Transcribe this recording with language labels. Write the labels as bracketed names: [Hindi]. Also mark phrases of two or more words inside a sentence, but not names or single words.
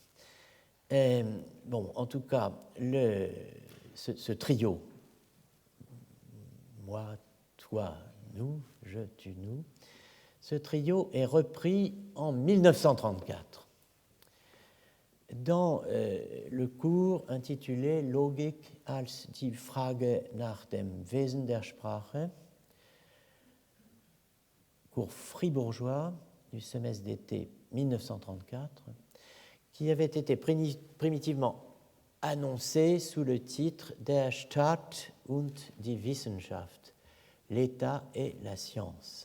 [French] En tout cas, ce trio, moi, toi, nous, je, tu, nous, ce trio est repris en 1934 dans le cours intitulé Logik als die Frage nach dem Wesen der Sprache, cours fribourgeois du semestre d'été 1934, qui avait été primitivement annoncé sous le titre Der Staat und die Wissenschaft, l'État et la science.